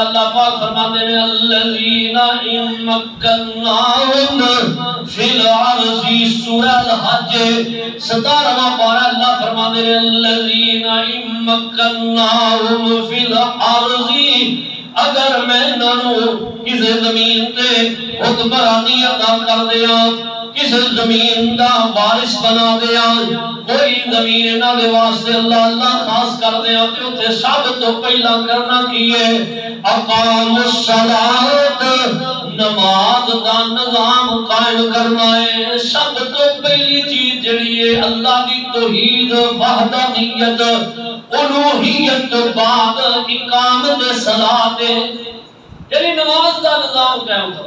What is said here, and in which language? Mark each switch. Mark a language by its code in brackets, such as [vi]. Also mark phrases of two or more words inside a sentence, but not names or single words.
[ur] اللہ پاک فرماتے ہیں [ar] الذین ان مکناہم فی الارض، [ur] سورہ الحج 17واں پارہ، اللہ فرماتے [pa] ہیں [ar] الذین ان مکناہم فی الارض، [pa] اگر میں انہوں کسی زمین تے حکمرانی عطا کر دیا، کسی زمین دا وارث بنا دیا، کوئی زمین انہاں دے واسطے اللہ اللہ خاص کر دیا، تے اوتھے سب تو پہلا کرنا کی ہے [ar] اقام الصلاۃ، [pa] نماز دا نظام قائم کرنا ہے۔ سب تو پہلی چیز جڑی ہے اللہ دی توحید وحدانیت الوہیت تو بعد [ar] اقامت صلاۃ، [pa] یعنی نماز دا نظام قائم کرنا۔